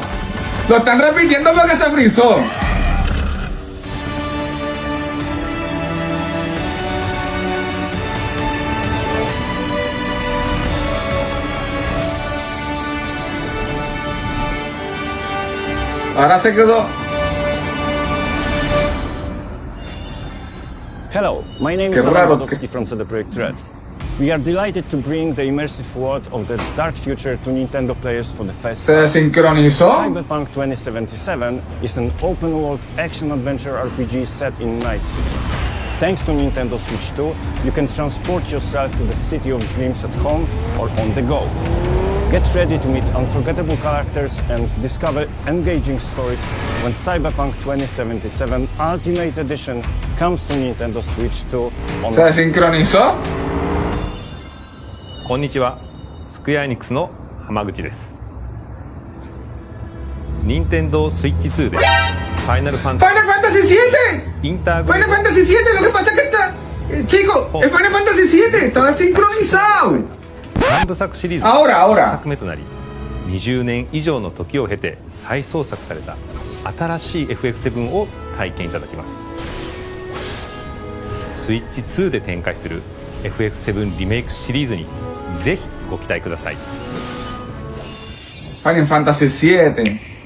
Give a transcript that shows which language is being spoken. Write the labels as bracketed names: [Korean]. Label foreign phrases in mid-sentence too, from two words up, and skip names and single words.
[Spanish] Lo están repitiendo porque se frizó. Ahora se quedó. [English] Hello, my name is Abril from CD Projekt Red. We are delighted to bring the immersive world of the dark future to Nintendo players for the first time. [Spanish] Se sincronizó. [English] Cyberpunk 2077 is an open-world action-adventure RPG set in Night City. Thanks to Nintendo Switch 2, you can transport yourself to the city of dreams at home or on the go. Get ready to meet unforgettable characters and discover engaging stories when Cyberpunk 2077 Ultimate Edition comes to Nintendo Switch 2 on... [Spanish] ¿Se sincronizó? [Japanese] こんにちは、スクエアエニックスの浜口です。任天堂スイッチ2でファイナルファンタジー 7! インターグ [Spanish] Final Fantasy 7, lo que pasa es que está... Chico, es Final Fantasy 7, está sincronizado. [Japanese] 3 部作シリーズの1作目となり、20年以上の時を経て再創作された新しい FF7 を体験いただきます。スイッチ2で展開する FF7 リメイクシリーズにぜひご期待ください。 Final Fantasy 7.